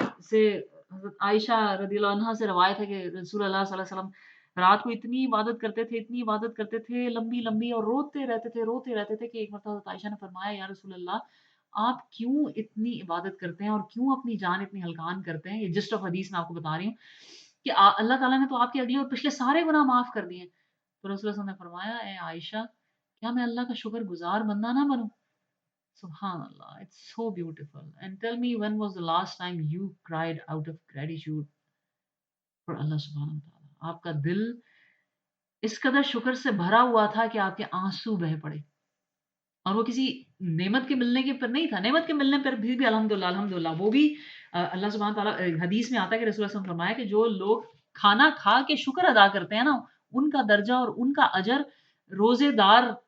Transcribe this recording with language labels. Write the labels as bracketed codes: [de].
[ur] سے حضرت عائشہ رضی اللہ عنہا سے روایت ہے کہ رسول اللہ صلی اللہ علیہ وسلم رات کو اتنی عبادت کرتے تھے، اتنی عبادت کرتے تھے، لمبی لمبی، اور روتے رہتے تھے کہ ایک مرتبہ حضرت عائشہ نے فرمایا یا رسول اللہ آپ کیوں اتنی عبادت کرتے ہیں اور کیوں اپنی جان اتنی ہلکان کرتے ہیں؟ یہ جسٹ آف حدیث میں آپ کو بتا رہی ہوں کہ اللہ تعالیٰ نے تو آپ کے اگلے اور پچھلے سارے گناہ معاف کر دیے ہیں۔ تو رسول اللہ صلی اللہ علیہ وسلم نے فرمایا اے عائشہ کیا میں اللہ کا شکر گزار بندہ نہ بنوں؟ سبحان اللہ, [en] it's so beautiful. And tell me, when was the last time you cried out of gratitude for Allah subhanahu wa ta'ala? [ur] آپ کا دل اس قدر شکر سے بھرا ہوا تھا کہ آپ کے آنسو بہہ پڑے، اور وہ کسی نعمت کے ملنے کے پر نہیں تھا، نعمت کے ملنے پر بھی الحمدللہ الحمدللہ، وہ بھی اللہ سبحانہ تعالیٰ حدیث میں آتا ہے کہ رسول اللہ صلی اللہ علیہ وسلم نے فرمایا کہ جو لوگ کھانا کھا کے شکر ادا کرتے ہیں نا، ان کا درجہ اور ان کا اجر روزے دار